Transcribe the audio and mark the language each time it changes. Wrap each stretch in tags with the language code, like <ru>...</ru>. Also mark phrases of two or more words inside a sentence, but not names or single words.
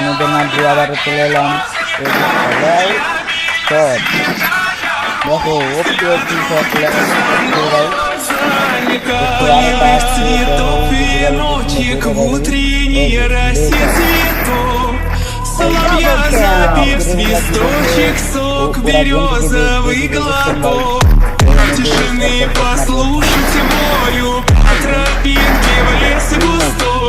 <bn>মাঝে আবারও চলে এলাম। ভাই শট দেখো ওপি ওপি শট ভাই</bn> <ru>Лиловых цветов веночек в утреннее рассвет цветов. Соловья запев свисточек, сок березовый глоток. Тишины послушать волю, по тропинке в лес густой.</ru>